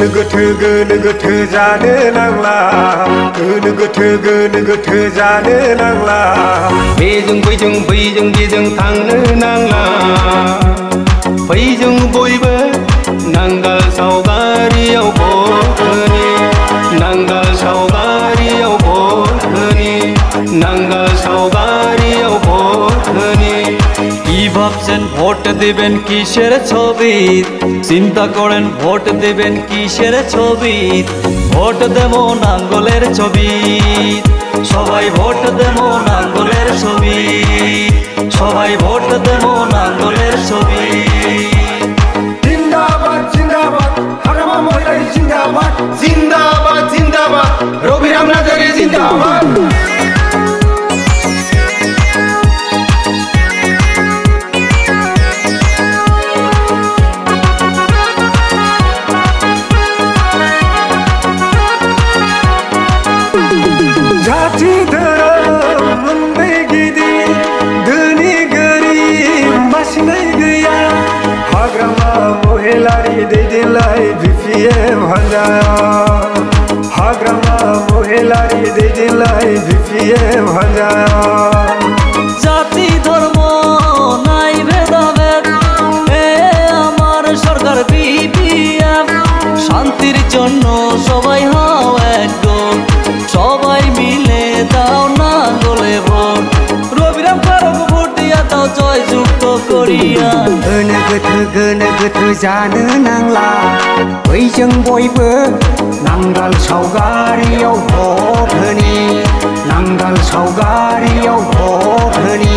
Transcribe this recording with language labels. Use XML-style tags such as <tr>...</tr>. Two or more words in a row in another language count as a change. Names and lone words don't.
<brx>गोथो जानो नांला गोनो गोथो जानो नांला बेजों बैजों थांनो नांला फैजों बयबो नांगाल सावगारियाव भट होनि नांगाल सावगारियाव भट होनि नांगाल सावगारियाव भट होनि</brx> <bn>কি ভাবছেন ভোট দিবেন কিসের ছবি চিন্তা করেন ভোট দিবেন কিসের ছবি ভোট দেব নাঙ্গলের ছবি সবাই ভোট দেব নাঙ্গলের ছবি সবাই ভোট দেব নাঙ্গলের ছবি জিন্দাবাদ জিন্দাবাদ হারামা মহিলাই জিন্দাবাদ জিন্দাবাদ জিন্দাবাদ রবিরাম নাজারি জিন্দাবাদ</bn> <brx>जाति धोरोम मोननै गिदिर धोनि गोरिब बासिनाय गैया हाग्रामा महिलारि दैदेनलाय BPF हानजाया हाग्रामा महिलारि दैदेनलाय BPF हानजाया</brx> <bn>জাতি ধর্ম নাই ভেদাভেদ এ আমার সরকার BPF শান্তির জন্য সবাই হও একজন সবাই মিলে দাও নাঙ্গলে ভোট রবিরাম কারক ভোট দিয়া দাও জয় যুক্ত করিয়া</bn> <brx>गोनो गोथो जानो नांला बैजों बयबो नांगाल सावगारियाव भट होनि नांगाल सावगारियाव भट होनि</brx>